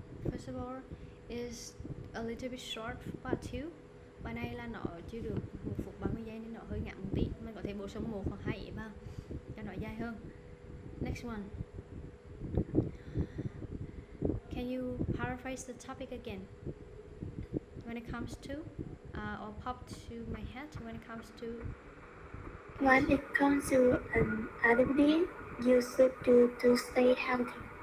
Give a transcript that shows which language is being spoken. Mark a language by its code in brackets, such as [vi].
[en] First of all, is a little bit short part 2. [vi] Bài này là nó chưa được 1 phút 30 giây nên nó hơi ngắn một tí. Mình có thể bổ sung một hoặc 2 ý vào cho nó dài hơn. [en] Next one. Can you paraphrase the topic again? When it comes to, or pop to my head, when it comes to... When it comes to an activity you should do to stay healthy.